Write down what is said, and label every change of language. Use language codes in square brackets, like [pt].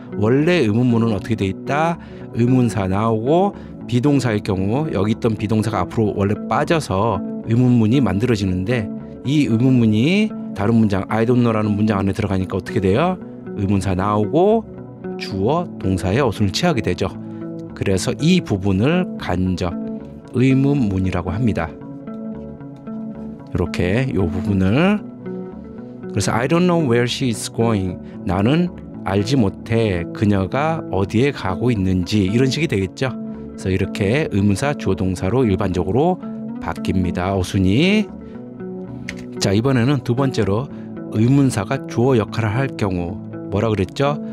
[ko] 원래 의문문은 어떻게 돼 있다? 의문사 나오고 비동사일 경우 여기 있던 비동사가 앞으로 원래 빠져서 의문문이 만들어지는데 이 의문문이 다른 문장 [en] I don't know [ko] 라는 문장 안에 들어가니까 어떻게 돼요? 의문사 나오고 주어 동사의 어순을 취하게 되죠. 그래서 이 부분을 간접 의문문이라고 합니다. 이렇게 이 부분을 그래서 [en] I don't know where she is going. [ko] 나는 알지 못해 그녀가 어디에 가고 있는지 이런 식이 되겠죠. 그래서 이렇게 의문사 주어 동사로 일반적으로 바뀝니다. 어순이. 자, 이번에는 두 번째로 의문사가 주어 역할을 할 경우 뭐라 그랬죠?